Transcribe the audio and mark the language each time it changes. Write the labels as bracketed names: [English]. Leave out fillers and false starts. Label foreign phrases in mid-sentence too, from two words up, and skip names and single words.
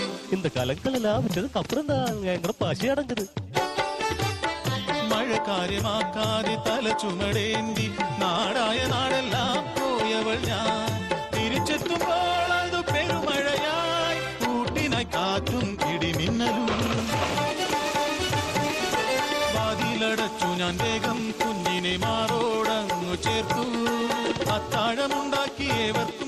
[Tamil] இந்த கலங்களெல்லாம் வச்சதுக்கு அப்புறம் தான் எங்க பசி அடங்குது [Malayalam] മഴ കാര്യമാക്കാതെ തല ചുമടേന്തി നാടായ നാടെല്ലാം പോയവൾ ഞാൻ തിരിച്ചെത്തുമ്പോൾ അത് പെരുമഴയായി കൂട്ടിനായി കാറ്റും ഇടിമിന്നലും വാതിലടച്ചു ഞാൻ വേഗം കുഞ്ഞിനെ മാറോടങ്ങു ചേർത്തു അത്താഴമുണ്ടാക്കി ഏവർക്കും